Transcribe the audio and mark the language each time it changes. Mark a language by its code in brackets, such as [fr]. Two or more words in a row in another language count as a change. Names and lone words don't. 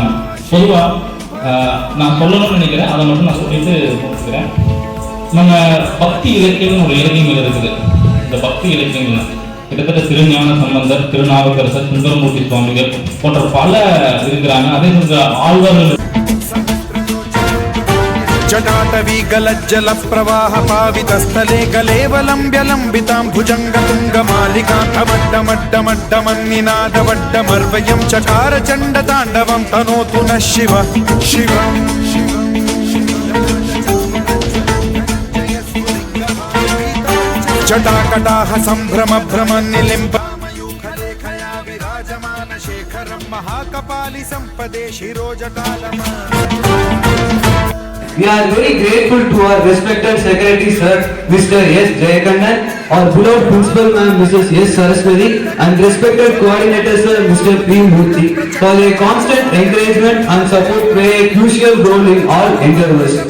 [ta] பொதுவா நான் சொல்லணும்னு நினைக்கிறேன், அதை மட்டும் நான் சொல்லிட்டு முடிச்சுக்கிறேன். நம்ம பக்தி இலக்கியம் ஒரு இலக்கியங்கள் இருக்குது. இந்த பக்தி இலக்கியங்கள் கிட்டத்தட்ட திருஞான சம்பந்தர், திருநாவுக்கரசர், சுந்தரமூர்த்தி சுவாமிகள் போன்ற பல இருக்கிறாங்க. அதே ஆழ்வார்கள் [sa] जटाटवी गलज्जल प्रवाह पावित स्थले गलेवलम्ब्य लम्बितां भुजंग तुंग मालिका तमड्डमड्डमड्डमन्निनादवड्डमर्वयं चकार चण्ड ताण्डवं तनोतु नः शिव शिवम् जटाकटाह सम्भ्रम भ्रमन्निलिम्बमयूखलेखया विराजमान शेखरं महाकपालि सम्पदे शिरोजटालम. [en] We are very grateful to our respected Secretary Sir, Mr. S. Jayakandan, our beloved Principal Ma'am, Mrs. S. Saraswati, and respected Coordinator Sir, Mr. P. Murthy, for their constant encouragement and support play a crucial role in all endeavors.